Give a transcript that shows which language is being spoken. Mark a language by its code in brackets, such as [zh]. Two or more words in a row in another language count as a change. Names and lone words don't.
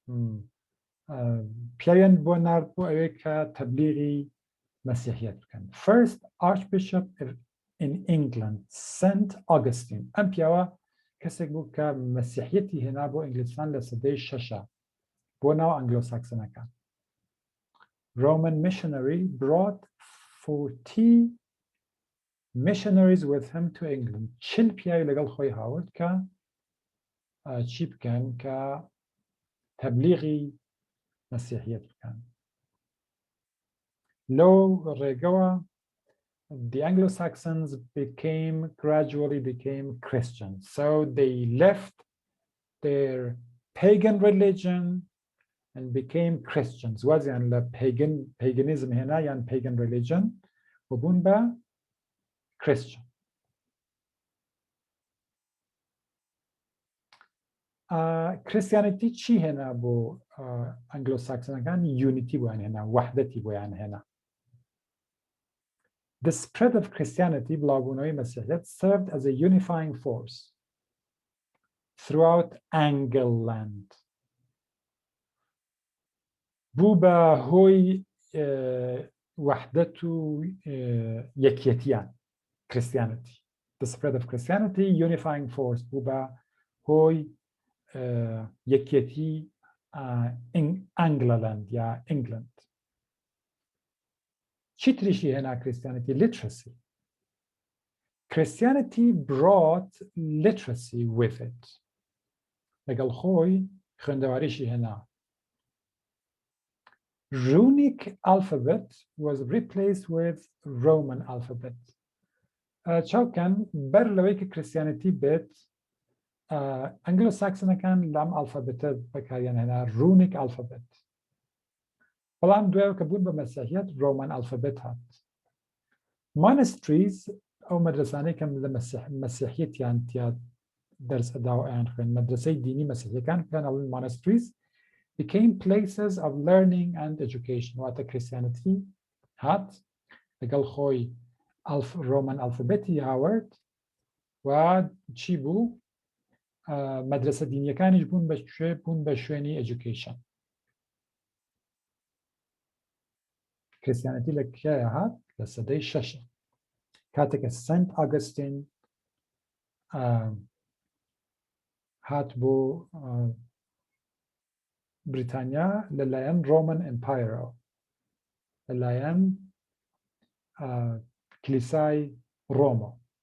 [ckb] پیاویان بۆ نارد بۆ ئەوەی کە تەبلیغی مەسیحیەت بکەن [en] First Archbishop in England St. [ckb] Augustine ئەم پیاوە کەسێک بوو کە مەسیحیەتی هێنا بۆ ئینگلیسان لە سەدەی شەشە بۆ ناو ئەنگلۆ ساکسنەکان [en] Roman missionary brought 40 missionaries with him to England. [ckb] چل پیاوی لەگەڵ خۆی هاورد کە چی بکەن کە تەبلیغی مەسیحیەت بکەن. لەو ڕێگەوە [en] the Anglo-Saxons gradually became Christians. So they left their pagan religion and became Christians. [ckb] وازیان لە paganism هێنا یان [en] pagan religion [ckb] و بوون بە Christian. Christianity چی هێنا بۆ ئەنگلۆ-ساکسنەکان unity بۆیان هێنا وحدەتی بۆیان هێنا. [en] The spread of Christianity [ckb] بڵاوبوونەوەی مەسیحیەت [en] served as a unifying force throughout Angleland. [ckb] بوو بە هۆی وحدەت و یەکێتیان Christianity. [en] The spread of Christianity unifying force [ckb] بوو بە هۆی یەکێتی [en] Angleland یا England. [ckb] چی تریشی هێنا Christianity? Literacy. [en] Christianity brought literacy with it. [ckb] لەگەڵ خۆی خوێندەواریشی هێنا. [en] Runic alphabet was replaced with Roman alphabet. [ckb] چاوکەن بەر لەوەی کە Christianity بێت ئەنگلۆ-ساکسنەکان لەم ئالفابێتە بەکاریان هێنا [en] Runic alphabet. [ckb] بەڵام دوایەوە کە بوون بە مەسیحیەت [en] Roman alphabet [ckb] هات. Monasteries ئەو مەدرسانەی کەم لە مەسیحیەتیان تیا دەرس ئەدا و ئەیان خوێن مەدرسەی دینی مەسیحیەکان پێیان ئەڵێن [en] monasteries became places of learning and education. [ckb] واتە Christianity هات لەگەڵ خۆی [en] Roman alphabet [ckb] هاورد و چی بوو مەدرسە دینیەکانیش بوون بە شوێنی education. Christianity لە کایە هات لە سەدەی شەشە کاتێکە سنت ئاگستین هات بۆ بریتانیا لەلایەن [en] Roman Empire [ckb] لەلایەن کلیسای ڕۆمەوە